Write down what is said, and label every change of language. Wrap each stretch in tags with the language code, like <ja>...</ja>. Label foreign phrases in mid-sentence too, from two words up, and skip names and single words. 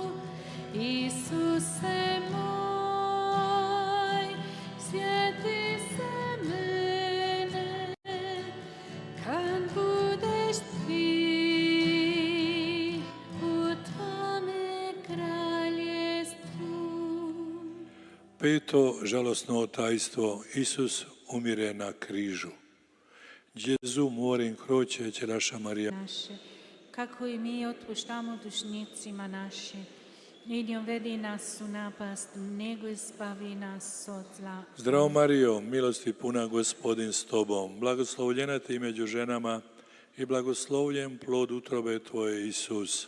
<hr>Isuse moj, sjeti se mene, kad budeš ti u tvome kraljestvu. Peto žalosno tajstvo, Isus umire na križu.</hr> <it>Gesù muore in croce, c'è lascia Maria.</it> <hr>Naše, kako i mi otpuštamo dužnicima našim. I ne uvedi nas u napast, nego izbavi nas od zla. Zdravo Marijo, milosti puna, Gospodin s tobom, blagoslovljena ti među ženama i blagoslovljen plod utrobe tvoje, Isus.</hr>